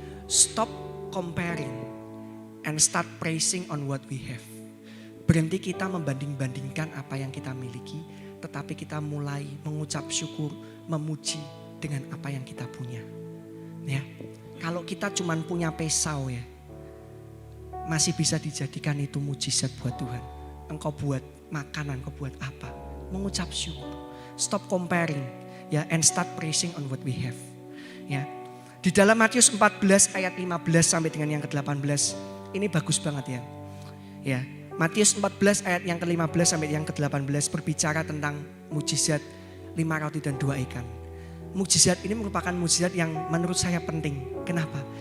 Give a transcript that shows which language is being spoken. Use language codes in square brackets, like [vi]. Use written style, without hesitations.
[en] Stop comparing and start praising on what we have. [id] Berhenti kita membanding-bandingkan apa yang kita miliki, tetapi kita mulai mengucap syukur, memuji dengan apa yang kita punya. Ya, kalau kita cuma punya pisau ya, masih bisa dijadikan itu mujizat buat Tuhan. Engkau buat makanan, engkau buat apa? Mengucap syukur. [en] Stop comparing, ya, and start praising on what we have. [id] Ya, di dalam Matius 14 ayat 15 sampai dengan yang ke-18, ini bagus banget ya. Ya. Matius 14 ayat yang ke-15 sampai yang ke-18 berbicara tentang mujizat 5 roti dan 2 ikan. Mujizat ini merupakan mujizat yang menurut saya penting. Kenapa?